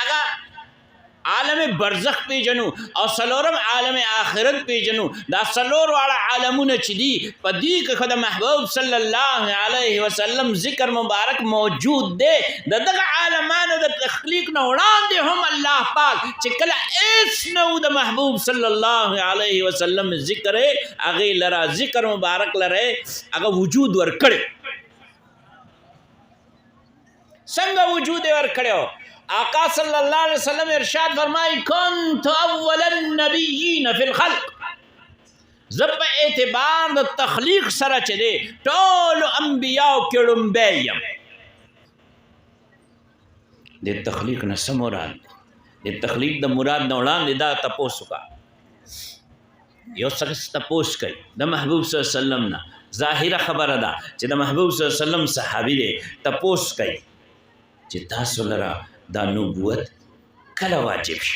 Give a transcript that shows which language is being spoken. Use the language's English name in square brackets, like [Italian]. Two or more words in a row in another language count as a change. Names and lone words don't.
[Pashto] هغه عالم برزخ پیجنو او سلورم عالم آخرت پیجنو دا سلور والا عالمونه چې دي په دې کې خو د محبوب [Arabic] صلی الله علیه وسلم [Pashto] ذکر مبارک موجود دی د دغه عالمانو د تخلیق نه وړاندې هم الله پاک چې کله هیڅ نه و د محبوب [Arabic] صلی الله علیه وسلم [Pashto] ذکر هغې لره ذکر مبارک لره هغه وجود ورکړی څنګه وجود یې ورکړی آقا [Arabic] صلی اللہ علیہ وسلم [Pashto] ارشاد فرمائی [Arabic] کنت اول النبیین فی الخلق [Pashto] زه په اعتبار د تخلیق سره چې دی ټولو انبیاو کې ړومبی یم. د تخلیق نه څه مراد دی؟ د تخلیق د مراد نه وړاندې دا تپوس وکړه. یو شخص تپوس کوي د محبوب [Arabic] صلی الله علیه وسلم [Pashto] نه، ظاهره خبره ده چې د محبوب [Arabic] صلی الله علیه وسلم [Pashto] صحابي دی، تپوس کوي چې تاسو لره دا نبوت کله واجب شي؟